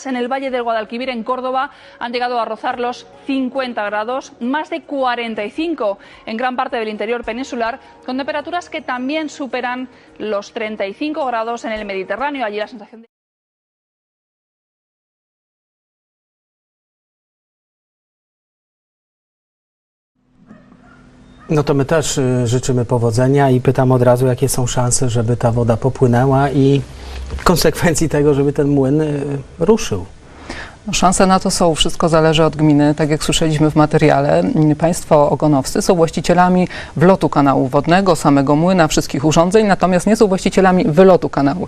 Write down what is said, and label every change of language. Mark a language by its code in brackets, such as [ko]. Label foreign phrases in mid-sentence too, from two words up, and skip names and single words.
[es] En el Valle del Guadalquivir, en Córdoba, han llegado a rozar los 50 grados, más de 45 en gran parte del interior peninsular, con temperaturas que también superan los 35 grados en el Mediterráneo. Allí la sensación de... [pl] No to my też życzymy powodzenia i pytam od razu, jakie są szanse, żeby ta woda popłynęła i w konsekwencji tego, żeby ten młyn ruszył. Szanse na to są, wszystko zależy od gminy, tak jak słyszeliśmy w materiale. Państwo ogonowscy są właścicielami wlotu kanału wodnego, samego młyna, wszystkich urządzeń, natomiast nie są właścicielami wylotu kanału.